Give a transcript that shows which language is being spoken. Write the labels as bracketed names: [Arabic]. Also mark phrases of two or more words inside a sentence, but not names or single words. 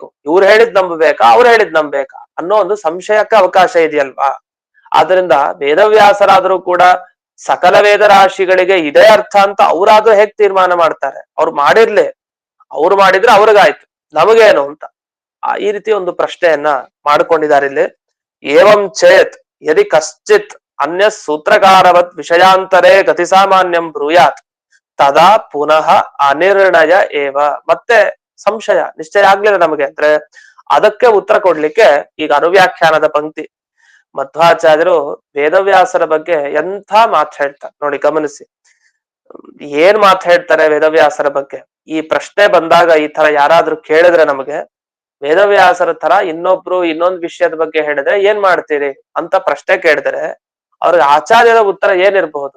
[Kannada] ಇವ್ರು ಹೇಳಿದ್ ನಂಬಬೇಕಾ ಅವ್ರು ಹೇಳಿದ್ ನಂಬಬೇಕಾ ಅನ್ನೋ ಒಂದು ಸಂಶಯಕ್ಕೆ ಅವಕಾಶ ಇದೆಯಲ್ವಾ? ಆದ್ರಿಂದ ವೇದವ್ಯಾಸರಾದ್ರೂ ಕೂಡ ಸಕಲ ವೇದ ರಾಶಿಗಳಿಗೆ ಇದೇ ಅರ್ಥ ಅಂತ ಅವ್ರಾದ್ರೂ ಹೇಗ್ ತೀರ್ಮಾನ ಮಾಡ್ತಾರೆ? ಅವ್ರು ಮಾಡಿರ್ಲಿ, ಅವ್ರು ಮಾಡಿದ್ರೆ ಅವ್ರಿಗಾಯ್ತು, ನಮಗೇನು ಅಂತ ಈ ರೀತಿ ಒಂದು ಪ್ರಶ್ನೆಯನ್ನ ಮಾಡ್ಕೊಂಡಿದ್ದಾರೆ ಇಲ್ಲಿ. [Sanskrit] ಏವಂ ಚೇತ್ ಯದಿ ಕಶ್ಚಿತ್ ಅನ್ಯ ಸೂತ್ರಕಾರವತ್ ವಿಷಯಾಂತರೇ ಗತಿ ಸಾಮಾನ್ಯಂ ಬ್ರೂಯಾತ್ ತದಾ ಪುನಃ ಅನಿರ್ಣಯ ಏವ. [Kannada] ಮತ್ತೆ ಸಂಶಯ ನಿಶ್ಚಯ ಆಗ್ಲಿಲ್ಲ ನಮಗೆ ಅಂದ್ರೆ ಅದಕ್ಕೆ ಉತ್ತರ ಕೊಡ್ಲಿಕ್ಕೆ ಈಗ ಅನುವ್ಯಾಖ್ಯಾನದ ಪಂಕ್ತಿ. ಮಧ್ವಾಚಾರ್ಯರು ವೇದವ್ಯಾಸರ ಬಗ್ಗೆ ಎಂಥ ಮಾತು ಹೇಳ್ತಾರೆ ನೋಡಿ, ಗಮನಿಸಿ. ಏನ್ ಮಾತು ಹೇಳ್ತಾರೆ ವೇದವ್ಯಾಸರ ಬಗ್ಗೆ? ಈ ಪ್ರಶ್ನೆ ಬಂದಾಗ ಈ ತರ ಯಾರಾದ್ರೂ ಕೇಳಿದ್ರೆ ನಮಗೆ, ವೇದವ್ಯಾಸರ ತರ ಇನ್ನೊಬ್ರು ಇನ್ನೊಂದು ವಿಷಯದ ಬಗ್ಗೆ ಹೇಳಿದ್ರೆ ಏನ್ ಮಾಡ್ತೀರಿ ಅಂತ ಪ್ರಶ್ನೆ ಕೇಳಿದ್ರೆ ಅವ್ರಿಗೆ ಆಚಾರ್ಯರ ಉತ್ತರ ಏನಿರಬಹುದು?